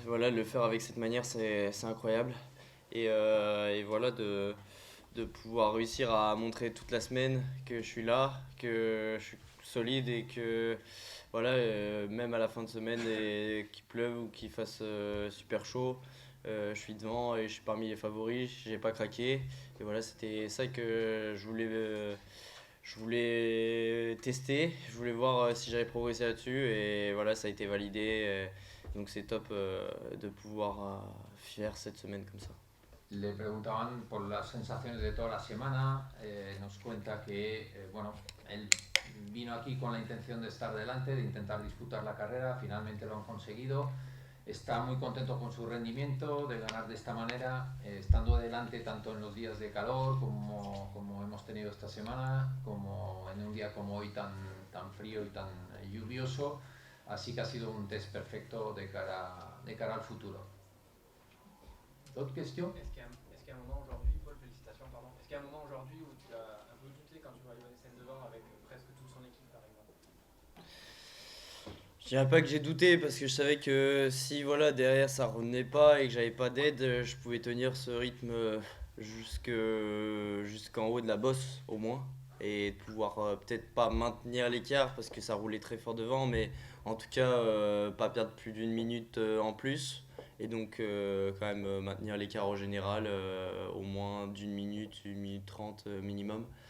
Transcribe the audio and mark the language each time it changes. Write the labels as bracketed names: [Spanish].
[French] Voilà, le faire avec cette manière, c'est incroyable. Et voilà, de pouvoir réussir à montrer toute la semaine que je suis là, que je suis solide et que voilà, même à la fin de semaine et qu'il pleuve ou qu'il fasse super chaud, je suis devant et je suis parmi les favoris, j'ai pas craqué. Et voilà, c'était ça que je voulais tester, je voulais voir si j'avais progressé là-dessus et voilà, ça a été validé. Donc c'est top de pouvoir faire cette semaine comme ça. [Spanish] Le preguntaban por las sensaciones de toda la semana, nos cuenta que, bueno, él vino aquí con la intención de estar delante, de intentar disputar la carrera, finalmente lo han conseguido, está muy contento con su rendimiento, de ganar de esta manera, estando delante tanto en los días de calor como hemos tenido esta semana, como en un día como hoy tan frío y tan lluvioso, así que ha sido un test perfecto de cara al futuro. [French] D'autres questions? Est-ce qu'à un moment aujourd'hui, Paul, félicitations, pardon, est-ce qu'à un moment aujourd'hui où tu as un peu douté quand tu vois Johannessen devant avec presque toute son équipe par exemple? Je dirais pas que j'ai douté parce que je savais que si voilà derrière ça revenait pas et que j'avais pas d'aide, je pouvais tenir ce rythme jusqu'en haut de la bosse au moins et de pouvoir peut-être pas maintenir l'écart parce que ça roulait très fort devant, mais en tout cas pas perdre plus d'une minute en plus et donc quand même maintenir l'écart au général au moins d'une minute trente minimum.